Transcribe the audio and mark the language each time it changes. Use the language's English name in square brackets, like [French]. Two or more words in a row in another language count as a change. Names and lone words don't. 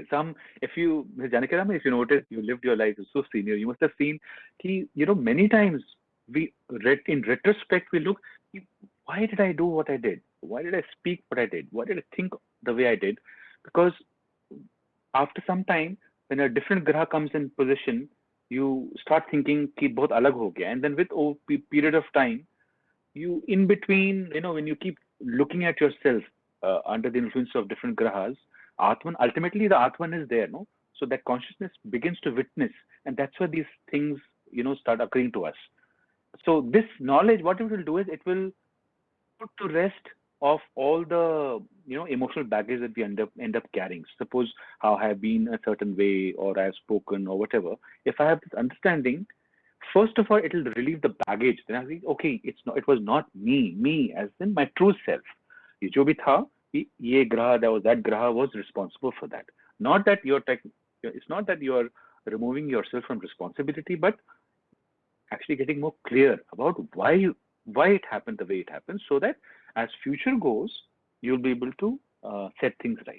[English] If you, Janakiram, if you notice, you lived your life, you're so senior, you must have seen, many times we read in retrospect, we look, why did I do what I did? Why did I speak what I did? Why did I think the way I did? Because after some time, when a different graha comes in position, you start thinking [Hindi] कि बहुत अलग हो गया. [English] And then with a period of time, you in between, when you keep looking at yourself under the influence of different grahas, Atman, ultimately the Atman is there, no? So that consciousness begins to witness, and that's where these things, start occurring to us. So this knowledge, what it will do is it will put to rest of all the emotional baggage that we end up carrying. Suppose how I have been a certain way, or I have spoken, or whatever. If I have this understanding, first of all, it will relieve the baggage. Then I think, okay, it was not me as in my true self. [Hindi] ये जो भी था, ये graha, [English] that graha was responsible for that. Not that it's not that you're removing yourself from responsibility, but actually getting more clear about why it happened the way it happened, so that as future goes, you'll be able to set things right.